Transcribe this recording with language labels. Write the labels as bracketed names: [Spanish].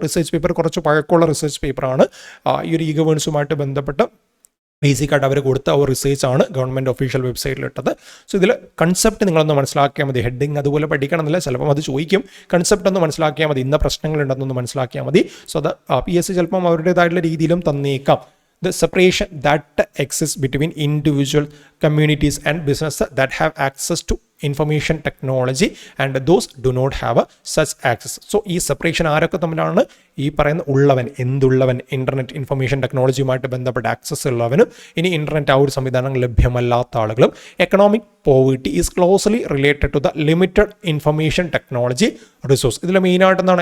[Malayalam] Research paper കുറച്ച് പഴക്കമുള്ള research പേപ്പറാണ്. ഈ ഒരു ഗവേണൻസുമായിട്ട് ബന്ധപ്പെട്ട് ബേസിക്കായിട്ട് അവർ കൊടുത്ത ഒരു റിസർച്ചാണ് ഗവൺമെൻറ് ഒഫീഷ്യൽ വെബ്സൈറ്റിലിട്ടത്. സോ ഇതിൽ കൺസെപ്റ്റ് നിങ്ങളൊന്ന് മനസ്സിലാക്കിയാൽ മതി. ഹെഡിങ് അതുപോലെ പഠിക്കണമെന്നില്ല, ചിലപ്പം അത് ചോദിക്കും. കൺസെപ്റ്റ് ഒന്ന് മനസ്സിലാക്കിയാൽ മതി, ഇന്ന പ്രശ്നങ്ങളുണ്ടെന്നൊന്ന് മനസ്സിലാക്കിയാൽ മതി. സോ അത് PSC ചിലപ്പം അവരുടേതായിട്ടുള്ള രീതിയിലും തന്നേക്കാം. [English] The separation that exists between individual communities and businesses that have access to information technology and those do not have such access. [Malayalam] So ഈ സെപ്പറേഷൻ ആരൊക്കെ തമ്മിലാണ്? ഈ പറയുന്ന ഉള്ളവൻ, എന്തുള്ളവൻ, ഇൻ്റർനെറ്റ് ഇൻഫർമേഷൻ ടെക്നോളജിയുമായിട്ട് ബന്ധപ്പെട്ട ആക്സസ് ഉള്ളവനും ഇനി ഇൻ്റർനെറ്റ് ആ ഒരു സംവിധാനങ്ങൾ ലഭ്യമല്ലാത്ത ആളുകളും. [English] Economic poverty is closely related to the limited information technology resource. [Malayalam] ഇതിൽ മെയിനായിട്ട് എന്താണ്?